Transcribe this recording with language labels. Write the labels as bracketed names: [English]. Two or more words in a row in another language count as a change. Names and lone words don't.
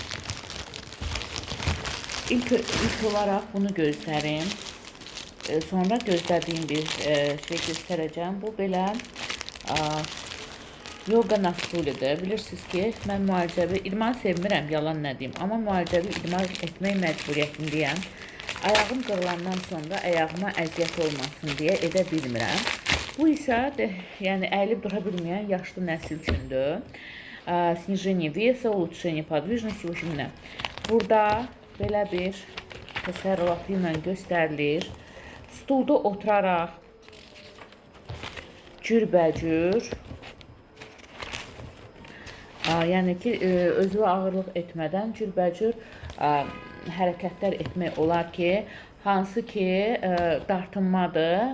[Azerbaijani] İlk olaraq bunu göstərim, sonra gözlədiyim bir şey göstərəcəm, bu belə yoga na stuludur. Bilirsiniz ki, mən müalicəvi idman sevmirəm, yalan nə deyim. Amma müalicəvi idman etmək məcburiyyətindəyəm. Ayağım qırılandan sonra ayağıma əziyyət olmasın deyə edə bilmirəm. Bu isə yəni əyilib dura bilməyən yaşlı nəsil üçündür. [Russian] Снижение веса, улучшение подвижности, в общем, [Azerbaijani] burada belə bir təsərrüfatı ilə göstərilir. Stulda oturaraq cürbəcür, yəni ki, özünə ağırlıq etmədən cürbəcür hərəkətlər etmək olar ki, hansı ki dartınmadır.